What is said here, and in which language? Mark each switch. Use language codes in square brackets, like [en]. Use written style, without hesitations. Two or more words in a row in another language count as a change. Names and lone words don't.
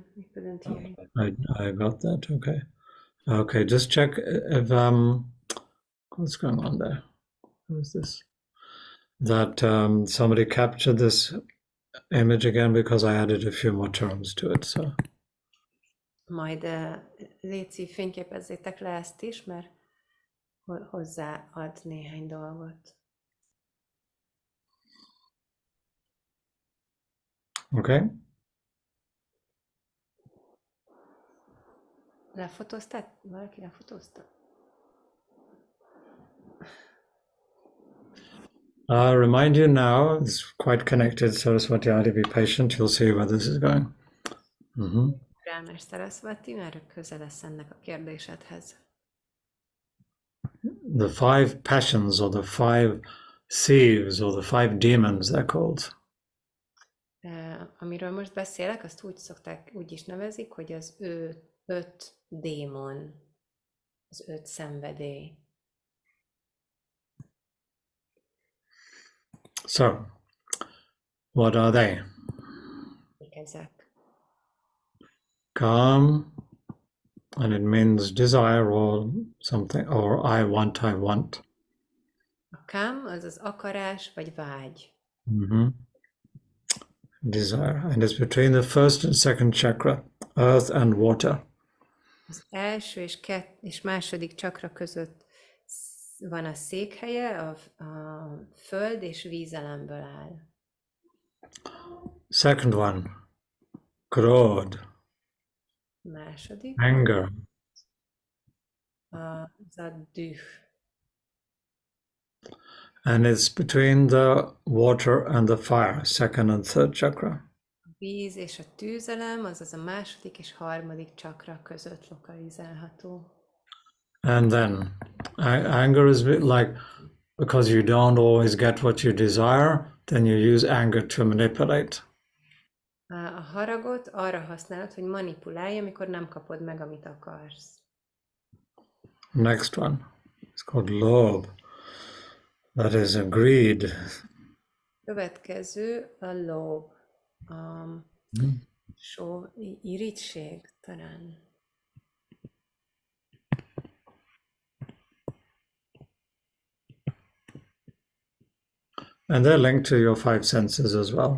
[en] We couldn't hear you. I got that. Okay. Okay, just check if what's going on there? What is this? That somebody captured this image again because I added a few more terms to it. So [hu] Majd léci, fényképezzétek le ezt is, mert hozzáad néhány dolgot. [en] okay. [hu] Lefotóztad? Valaki lefotózta? [en] Remind you now, it's quite connected, Saraswati Adi, be patient, you'll see where this is going. [hu] Rámás Saraswati, mert közel lesz ennek a kérdésedhez. [en] The 5 passions, or the 5 thieves, or the 5 demons, they're called. [hu] Amiről most beszélek, azt úgy is nevezik, hogy az 5 démon, az 5 szenvedély. [en] So, what are they? [hu] Ezek. [en] Kam, and it means desire or something, or I want. [hu] A kám az az akarás vagy vágy. [en] Desire, and it's between the first and second chakra, earth and water. [hu] Az első és második csakra között van a székhelye, a föld és vízelemből áll. [en] Second one, krodh, [hu] Második, [en] anger. [hu] az a düh. [en] And it's between the water and the fire, second and third chakra. [hu] A víz és a tűzelem, azaz a második és harmadik csakra között lokalizálható. [en] And then anger is like, because you don't always get what you desire, then you use anger to manipulate. [hu] A haragot arra használod, hogy manipulálj, amikor nem kapod meg, amit akarsz. [en] Next one, it's called lobh. That is a greed. [hu] Következő a lób. Irigység talán. [en] And they're linked to your 5 senses as well.